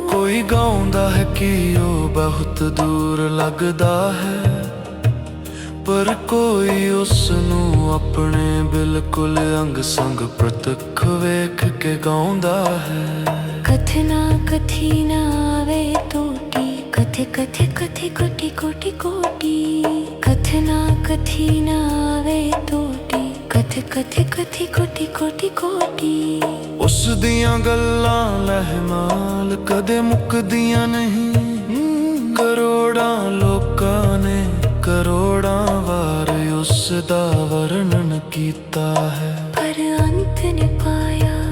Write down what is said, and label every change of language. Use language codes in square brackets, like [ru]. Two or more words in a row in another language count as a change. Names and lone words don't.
[pa] ਕੋਈ ਗਾਉਂਦਾ ਹੈ ਕਿ ਓ ਬਹੁਤ ਦੂਰ ਲਗਦਾ ਹੈ, ਪਰ ਕੋਈ ਉਸਨੂ ਅਪਨੇ ਬਿਲਕੁਲ ਅੰਗ ਸੰਗ ਪ੍ਰਤੱਖ ਵੇਖ ਕੇ ਗਾਉਂਦਾ ਹੈ। ਕਥਨਾ ਕਥੀ ਨਾ ਆਵੇ ਟੋਟੀ, ਕਥੇ ਕਥੇ ਕਥੇ ਕੋਟਿ ਕੋਟਿ ਕੋਟਿ। ਕਥਨਾ ਕਥੀ ਨਾ ਆਵੇ ਟੋਟੀ, ਕਥੇ ਕਥੇ ਕਥੇ ਕੋਟਿ ਕੋਟਿ ਕੋਟਿ। ਉਸ ਦੀਆਂ ਗੱਲਾਂ ਲਹਮਾਲ ਕਦੇ ਮੁਕਦੀਆਂ ਨਹੀਂ। ਕਰੋੜਾਂ ਲੋਕਾਂ ਨੇ ਕਰੋੜਾਂ ਵਾਰ ਉਸ ਦਾ ਵਰਣਨ ਕੀਤਾ ਹੈ, ਪਰ ਅੰਤ ਨ ਪਾਇਆ।